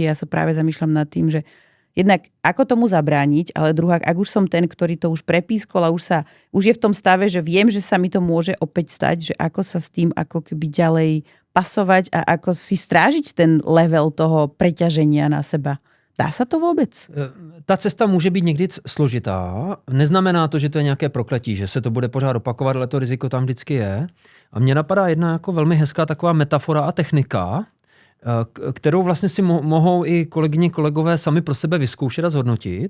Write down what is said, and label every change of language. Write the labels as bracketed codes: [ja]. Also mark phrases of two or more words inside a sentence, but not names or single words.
[sk] Ja sa práve zamýšľam nad tým, že jednak ako tomu zabrániť, ale druhá, ak už som ten, ktorý to už prepískol a už je v tom stave, že viem, že sa mi to môže opäť stať, že ako sa s tým ako keby ďalej pasovať a ako si strážiť ten level toho preťaženia na seba. Dá sa to vůbec? [cs] Ta cesta může být někdy složitá. Neznamená to, že to je nějaké prokletí, že se to bude pořád opakovat, ale to riziko tam vždycky je. A mně napadá jedna jako velmi hezká taková metafora a technika, kterou vlastně si mohou i kolegyně, kolegové sami pro sebe vyzkoušet a zhodnotit.